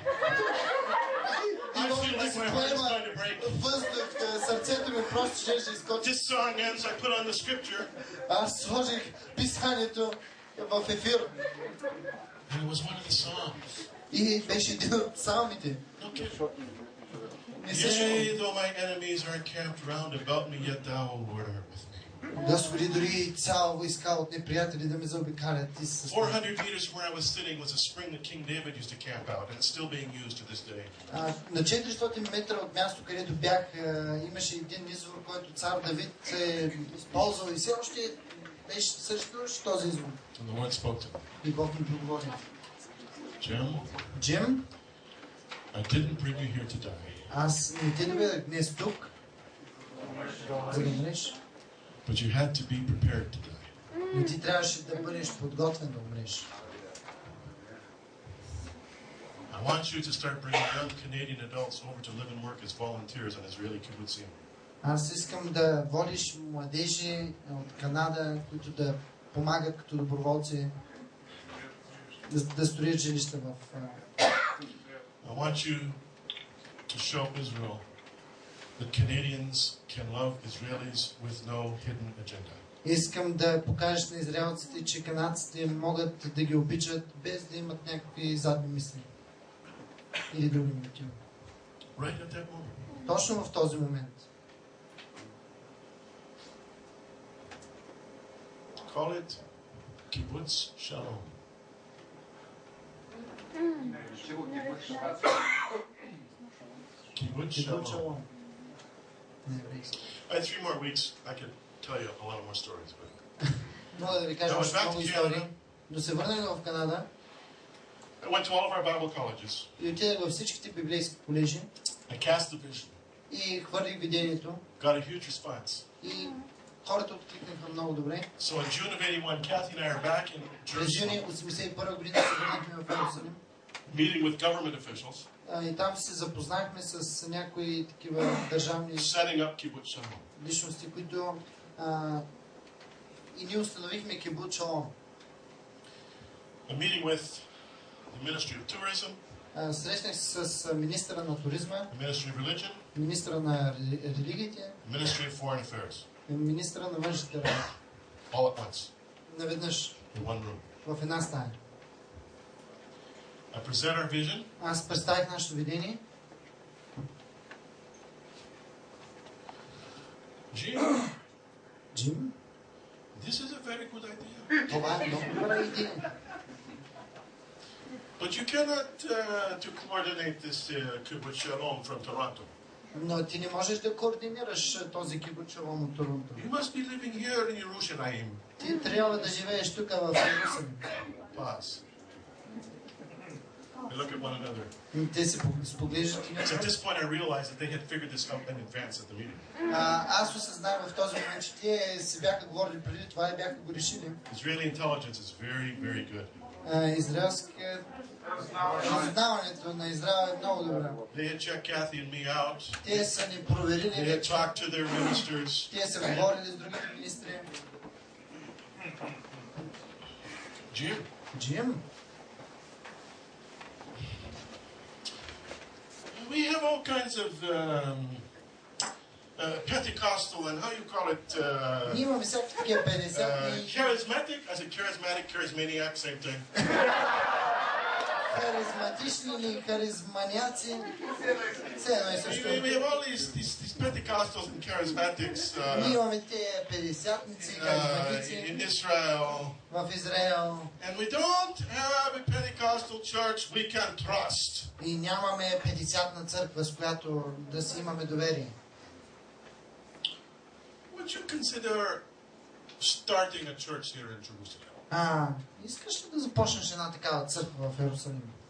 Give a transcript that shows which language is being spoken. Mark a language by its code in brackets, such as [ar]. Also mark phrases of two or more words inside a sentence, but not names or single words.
[en] I feel like my heart is going to break. [bg] Въздух, сърцето ми просто ще изкочи. [en] This song ends, I put on the scripture. [bg] Аз сложих писанието в ефир. [en] And it was one of the Psalms. [bg] И беше един от псалмите. [en] No kidding. Yea, though my enemies are encamped round about me, yet thou, O Lord, art with me. [bg] Господи, дори цяла войска от неприятели да ме заобикалят. [en] 400 meters from where I was sitting was a spring that King David used to camp out, and it's still being used to this day. [bg] На 400 метра от място, където бях, имаше един извор, който цар Давид е използвал и все още беше също този извор. [en] And the Lord spoke to me. [bg] И Бог ми проговори. [en] Jim, I didn't bring you here to die. [bg] Аз не те доведах днес тук, за да умреш. [en] But you had to be prepared to die. [bg] Но ти трябваше да бъдеш подготвен да умреш. [en] I want you to start bringing young Canadian adults over to live and work as volunteers on Israeli kibbutzim. [bg] Аз искам да водиш младежи от Канада, които да помагат като доброволци да строят жилища в... [en] I want you to show Israel that Canadians can love Israelis with no hidden agenda. [bg] Искам да покажеш на израелците, че канадците могат да ги обичат без да имат някакви задни мисли или други мотиви. [en] Right at that moment. [bg] Точно в този момент. [en] Call it kibbutz shalom. Kibbutz shalom. I had 3 more weeks. I could tell you a lot more stories, but [bg] Мога да ви кажа още много истории. Но се върнах в Канада. [en] I went to all of our Bible colleges. [bg] И отидах във всичките библейски колежи. [en] I cast the vision. [bg] И хвърлих видението. [en] Got a huge response. [bg] И хората откликнаха много добре. [en] So in June of 81, Kathy and I are back in [bg] През юни [en] Jerusalem, [bg] 81 година се върнахме в Иерусалим. [en] meeting with government officials, [bg] И там се запознахме с някои такива държавни [en] setting up kibbutz shalom. [bg] личности, които и ние установихме кибуц шалом. [en] A meeting with the Ministry of Tourism, [bg] Срещнах се с министъра на туризма, [en] the Ministry of Religion, [bg] министъра на религиите, [en] the Ministry of Foreign Affairs, [bg] и министъра на външните работи. [en] all at once, [bg] Наведнъж, [en] in one room. [bg] в една стая. [en] I present our vision. [bg] Аз представих нашето видение. Джим, [en] This is a very good idea. [bg] това е много добра идея. [en] But you cannot to coordinate this kibbutz shalom from Toronto. [bg] Но ти не можеш да координираш този кибуц шалом от Торонто. [en] You must be living here in Jerusalem. [bg] Ти трябва да живееш тук в Иерусалим. [en] Pause. They look at one another. [bg] И те се споглеждат и [en] So at this point I realized that they had figured this out in advance at the meeting. [bg] Аз осъзнавам в този момент, че те се бяха говорили преди това и бяха го решили. [en] Israeli intelligence is very, very good. [bg] Израелското разузнаването на Израел е много добре. [en] They had checked Kathy and me out. [bg] Те са ни [en] They [bg] проверили [en] had [bg] вече. [en] talked to their ministers. [bg] Те са говорили с другите министри. [en] Jim, [bg] Джим, [en] we have all kinds of Pentecostal and how you call it [bg] ние имаме всякакви такива 50 [en] charismatic. I said charismatic, charismaniac, same thing. [bg] харизматични или харизманяци. Все едно и също. [en] We have all these Pentecostals and charismatics [bg] Ние имаме те 50-ници, харизматици [en] in Israel. [bg] в Израел. [en] And we don't have a Pentecostal church we can trust. [bg] И нямаме 50-на църква, с която да си имаме доверие. [en] Would you consider starting a church here in Jerusalem? [bg] Искаш ли да започнеш една такава църква в Иерусалим?